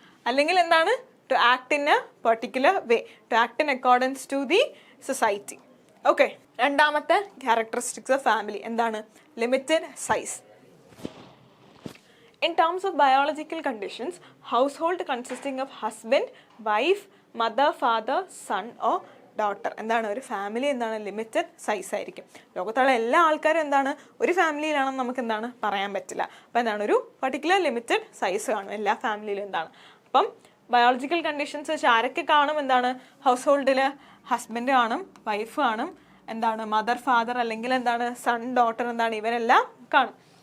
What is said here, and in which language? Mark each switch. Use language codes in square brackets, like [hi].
[ml] അല്ലെങ്കിൽ എന്താണ്, [en] to act in a particular way, to act in accordance to the society. [ml] Okay, രണ്ടാമത്തെ characteristics of family എന്താണ്, limited size. [en] In terms of biological conditions, household consisting of husband, wife, mother, father, son or daughter. [ml] എന്താണ്, ഒരു family എന്താണ്, limited size ആയിരിക്കും. ലോകത്തുള്ള എല്ലാ ആൾക്കാരും എന്താണ്, ഒരു ഫാമിലിയിലാണെന്ന് നമുക്ക് എന്താണ് പറയാൻ പറ്റില്ല. അപ്പം എന്താണ്, ഒരു പർട്ടിക്കുലർ ലിമിറ്റഡ് സൈസ് കാണും എല്ലാ ഫാമിലിയിലും. എന്താണ്, അപ്പം ബയോളജിക്കൽ കണ്ടീഷൻസ് വെച്ച് ആരൊക്കെ കാണും, എന്താണ്, ഹൗസ് ഹോൾഡിൽ ഹസ്ബൻഡ് കാണും, വൈഫ് കാണും, എന്താണ്, മദർ, ഫാദർ അല്ലെങ്കിൽ എന്താണ്, സൺ, ഡോട്ടർ, എന്താണ്, ഇവരെല്ലാം കാണും.